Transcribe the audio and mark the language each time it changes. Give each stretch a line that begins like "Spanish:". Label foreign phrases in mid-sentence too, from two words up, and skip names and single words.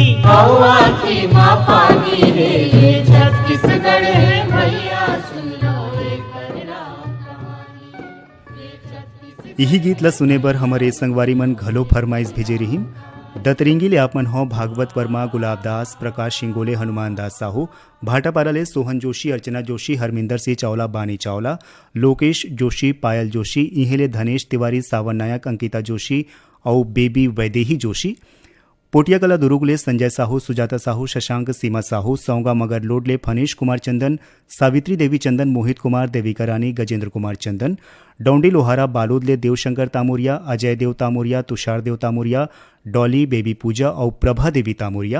Chhattisgarhi: गौआ की माँ पानी रे ये छत्तीसगढ़ है भैया सुन लो एक राम कहानी। ये छत्तीसगढ़ यही गीत ला सुने बर हमारे संगवारी मन घलो फरमाइश भेजे रहीम। दतरिंगी ले आपमन हो भागवत वर्मा, गुलाब दास, प्रकाश सिंगोले, हनुमान दास साहू, भाटापारा ले सोहन जोशी, अर्चना जोशी, हरमिंदर सिंह चावला, बानी चावला, लोकेश जोशी, पायल जोशी, इहेले धनेश तिवारी, सावन नायक, अंकिता जोशी और बेबी वैदेही जोशी। पोटिया कला दुर्गले संजय साहू, सुजाता साहू, शशांक, सीमा साहू, सौंगा मगर लोडले फनेश कुमार चंदन, सावित्री देवी चंदन, मोहित कुमार, देविका रानी, गजेंद्र कुमार चंदन, डोंडी लोहारा बालोदले देवशंकर तामुरिया, अजय देव तामुरिया, तुषार देव तामुरिया, डॉली, बेबी पूजा और प्रभा देवी तामुरिया।